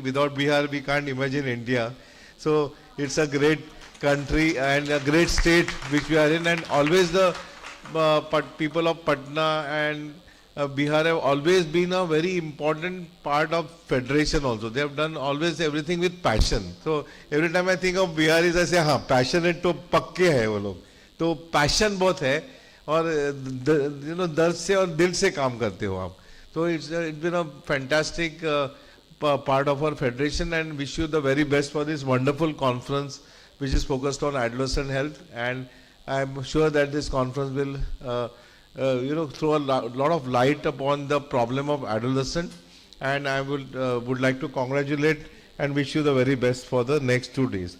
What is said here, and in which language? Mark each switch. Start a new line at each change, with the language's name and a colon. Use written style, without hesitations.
English: Without Bihar, we can't imagine India. So it's a great country and a great state which we are in. And always the people of Patna and Bihar have always been a very important part of federation also. They have done always everything with passion. So every time I think of Biharis, I say,
Hindi: हाँ, passionate तो पक्के हैं वो लोग. तो passion बहुत है और
English: you know
Hindi: दर्द से और दिल से काम करते हो आप.
English: So it's been a fantastic part of our federation, and wish you the very best for this wonderful conference which is focused on adolescent health. And I'm sure that this conference will you know, throw a lot of light upon the problem of adolescent, and I would like to congratulate and wish you the very best for the next 2 days.